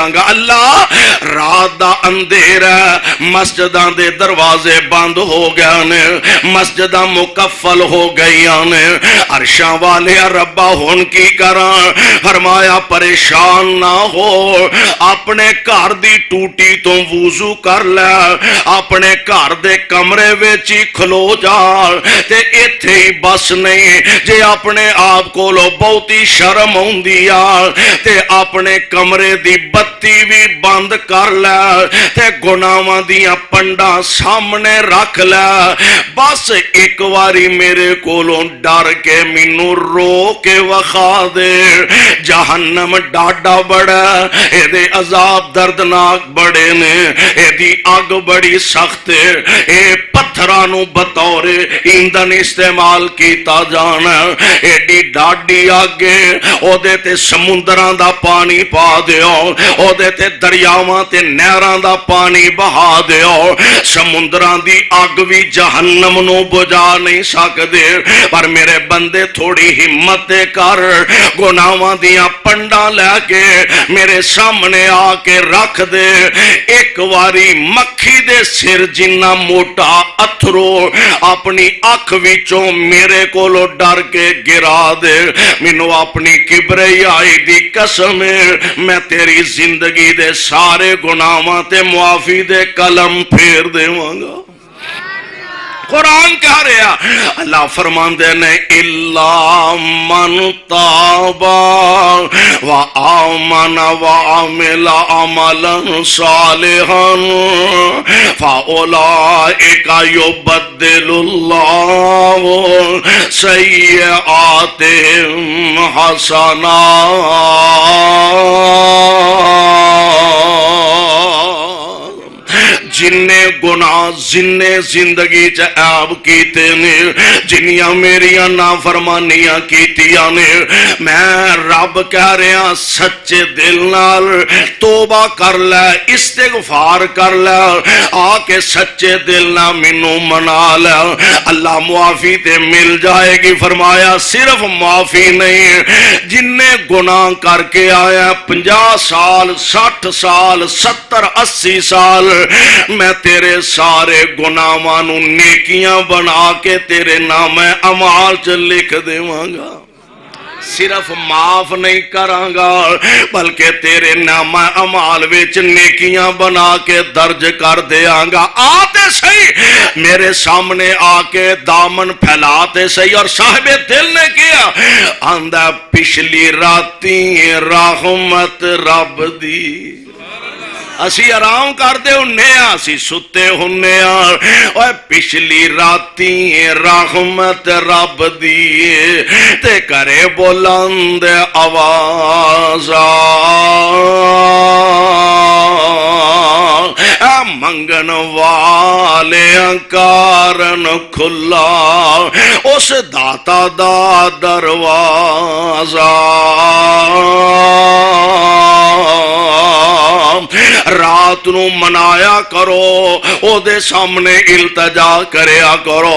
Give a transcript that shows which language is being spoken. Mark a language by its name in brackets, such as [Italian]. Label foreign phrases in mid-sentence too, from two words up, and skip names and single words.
[Punjabi] گا اللہ رات دا اندھیرا مسجداں دے دروازے بند ہو گئے نے مسجداں مکفل ہو گئیاں نے عرشاں والے ربا ہن کی کراں فرمایا پریشان نہ ہو اپنے گھر دی ٹوٹی تو وضو کر لے اپنے گھر دے کمرے وچ ہی کھلو جا تے ایتھے ہی بس نہیں جے اپنے آپ کولو بہتی شرم ہوندی آ تے اپنے کمرے دی بتی بھی بند کر لے تے گناہاں دیاں پنڈاں سامنے رکھ لے بس ایک واری میرے کولوں ڈر کے مینوں رو کے وخا دے جہنم ڈاڈا بڑا اے دے عذاب دردناک بڑے نے اے دی اگ بڑی سخت ہے اے پتھراں نو بطور ایندھن استعمال کیتا جانا ایڈی ڈاڈی اگے او دے تے سمندراں دا پانی پا دیو او دے تے دریاواں تے نہراں دا پانی بہا دیو سمندراں دی اگ بھی جہنم نو بجھا نہیں سکدے پر میرے بندے تھوڑی ہمت کر گناہاں دیاں پنڈاں لے کے میرے سامنے آ کے رکھ دے ایک واری مکھی دے سر جنہ موٹا اتھرو اپنی اکھ وچوں میرے کولو ڈر کے گرا دے مینوں اپنی کبریائی دی قسم میں تیری زندگی دے سارے گناہاں تے معافی دے قلم پھیر دیواں گا قرآن کہہ رہا اللہ فرماندے نے [Arabic] الا من تابا و آمن و عمل عملا صالحا فاولئک یبدل اللہ سیئاتہم حسنات، [Punjabi] جنہیں گناہ جنہیں زندگی عیب کیتے نے، جنیاں میریاں نافرمانیاں کیتیاں نے، میں رب کہہ رہا سچے دل نال توبہ کر لے، استغفار کر لے، آ کے سچے دل نال مینوں منا لے، اللہ معافی تے مل جائے گی۔ فرمایا صرف معافی نہیں، جنہیں گناہ کر کے آیا 50 سال 60 سال 70 80 سال، میں تیرے سارے گناہاں نوں نیکیاں بنا کے تیرے نام اعمال چ لکھ دیواں گا۔ صرف معاف نہیں کراں گا بلکہ تیرے نام اعمال وچ نیکیاں بنا کے درج کر دیاں گا۔ آتے صحیح میرے سامنے آ کے دامن پھیلاتے صحیح، اور صاحب دل نے کیا آندا پچھلی راتی رحمت رب دی، اسی آرام کرتے ہونے ہاں، اسی ستے ہونے ہاں، اور پچھلی راتی رحمت رب دی تے کرے بلند آواز منگن والے کارن کھلا اس داتا دا دروازہ، رات نو منایا کرو، او دے سامنے التجا کریا کرو۔